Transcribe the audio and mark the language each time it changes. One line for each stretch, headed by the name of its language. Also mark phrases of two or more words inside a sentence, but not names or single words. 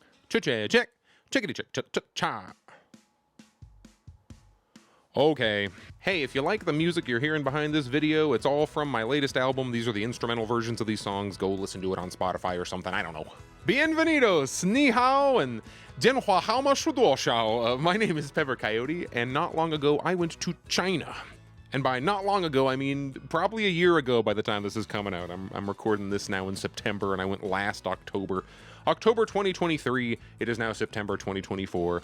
English: Check. Chickity check. Cha. Okay. Hey, if you like the music you're hearing behind this video, it's all from my latest album. These are the instrumental versions of these songs. Go listen to it on Spotify or something. I don't know. Bienvenidos,
Chinese: 你好,
English: and jianhua hao ma shu duo shao. My name is Pepper Coyote, and not long ago I went to China. And by not long ago, I mean probably a year ago by the time this is coming out. I'm recording this now in September, and I went last October. October 2023. It is now September 2024.